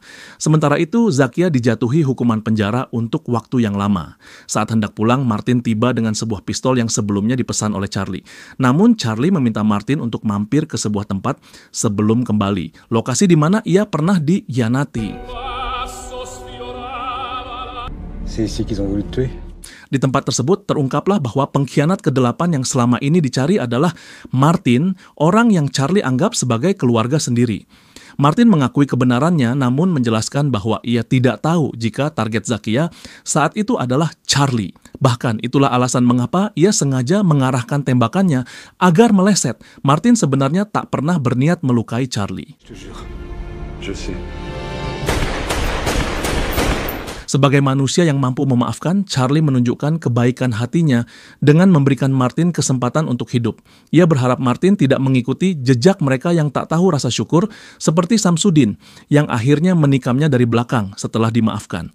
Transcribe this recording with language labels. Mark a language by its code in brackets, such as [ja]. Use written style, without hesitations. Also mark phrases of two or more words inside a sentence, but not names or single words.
[id] Sementara itu, Zakia dijatuhi hukuman penjara untuk waktu yang lama. Saat hendak pulang, Martin tiba dengan sebuah pistol yang sebelumnya dipesan oleh Charlie. Namun, Charlie meminta Martin untuk mampir ke sebuah tempat sebelum kembali. Lokasi di mana ia pernah dikhianati. [fr] C'est ici qu'ils ont voulu te tuer? [id] Di tempat tersebut terungkaplah bahwa pengkhianat ke-8 yang selama ini dicari adalah Martin, orang yang Charlie anggap sebagai keluarga sendiri. Martin mengakui kebenarannya namun menjelaskan bahwa ia tidak tahu jika target Zakia saat itu adalah Charlie. Bahkan itulah alasan mengapa ia sengaja mengarahkan tembakannya agar meleset. Martin sebenarnya tak pernah berniat melukai Charlie. [fr] Je te jure. Je sais. [id] Sebagai manusia yang mampu memaafkan, Charlie menunjukkan kebaikan hatinya dengan memberikan Martin kesempatan untuk hidup. Ia berharap Martin tidak mengikuti jejak mereka yang tak tahu rasa syukur seperti Samsudin yang akhirnya menikamnya dari belakang setelah dimaafkan.